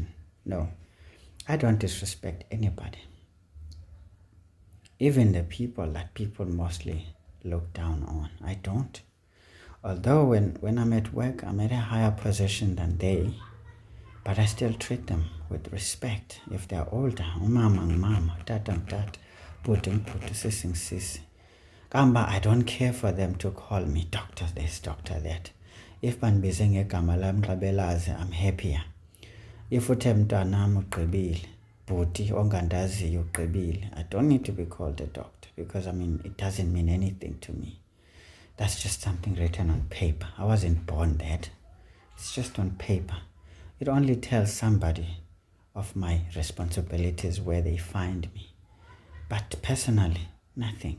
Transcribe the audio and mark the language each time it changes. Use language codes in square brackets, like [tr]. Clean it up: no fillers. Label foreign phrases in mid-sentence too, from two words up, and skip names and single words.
[en] No, I don't disrespect anybody. Even the people that people mostly look down on, I don't. Although when I'm at work, I'm at a higher position than they, but I still treat them with respect. If they're older, [xh] mama, tata, bhuti, sisi, sisi. [en] Kamba, I don't care for them to call me doctor this, doctor that. [xh] If bandibize ngegama lami xa belazi, [en] I'm happier. [xh] If uthe mntanam ugqibile, bhuti ongandaziyo ugqibile, [en] I don't need to be called a doctor, because it doesn't mean anything to me. That's just something written on paper. I wasn't born that. It's just on paper. It only tells somebody of my responsibilities where they find me. But personally, nothing.